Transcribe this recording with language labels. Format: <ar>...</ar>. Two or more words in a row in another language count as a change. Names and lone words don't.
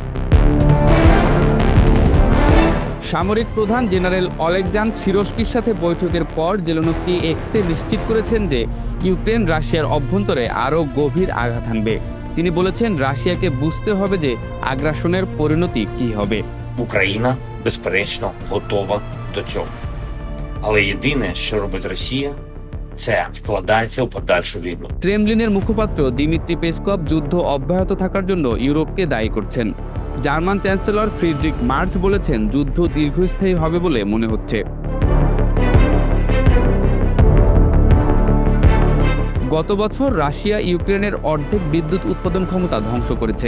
<bn>সামরিক প্রধান জেনারেল অলেকজান্দ্র সিরস্কির সাথে বৈঠকের পর জেলেনস্কি এক্সে নিশ্চিত করেছেন যে ইউক্রেন রাশিয়ার অভ্যন্তরে আরও গভীর আঘাত হানবে। তিনি বলেছেন, রাশিয়াকে বুঝতে হবে যে আগ্রাসনের পরিণতি কী হবে।</bn> <uk>Україна, безперечно, готова до цього. Але єдине, що робить Росія, це вкладається у подальшу війну.</uk> <bn>ক্রেমলিনের মুখপাত্র দিমিত্রি পেসকভ যুদ্ধ অব্যাহত থাকার জন্য ইউরোপকে দায়ী করছেন। জার্মান চ্যান্সেলর ফ্রিডরিখ মার্জ বলেছেন, যুদ্ধ দীর্ঘস্থায়ী হবে বলে মনে হচ্ছে। গত বছর রাশিয়া ইউক্রেনের অর্ধেক বিদ্যুৎ উৎপাদন ক্ষমতা ধ্বংস করেছে।</bn>